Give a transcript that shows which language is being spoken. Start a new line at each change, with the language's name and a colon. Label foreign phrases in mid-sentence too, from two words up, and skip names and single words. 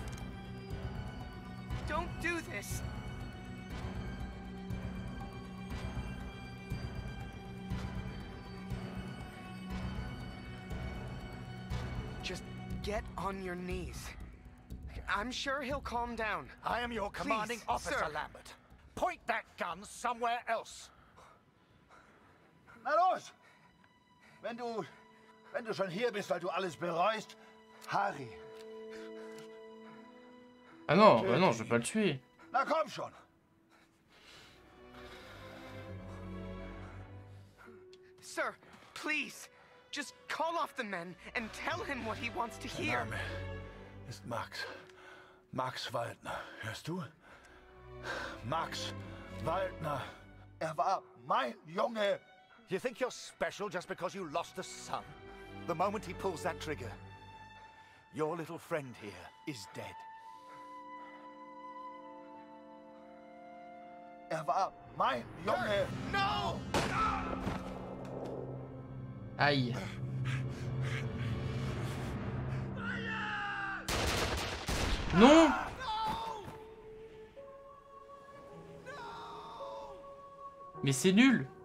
English: Don't do this. Just get on your knees. I'm sure he'll calm down. I am your commanding Please, officer, sir. Lambert. Point that gun somewhere else.
German: Na los! Wenn du schon hier bist, weil du alles bereust, Harry.
French: Ah non, bah non, je vais pas le tuer.
German: Na komm schon.
English: Sir, please, just call off the men and tell him what he wants to hear.
German: Der Name ist Max. Max Waldner. Hörst du? Max Waldner. War mein Junge.
English: You think you're special just because you lost a son? The moment he pulls that trigger, your little friend here is dead.
German: War mein Junge.
English: No!
French: Aïe. Non! Mais c'est nul!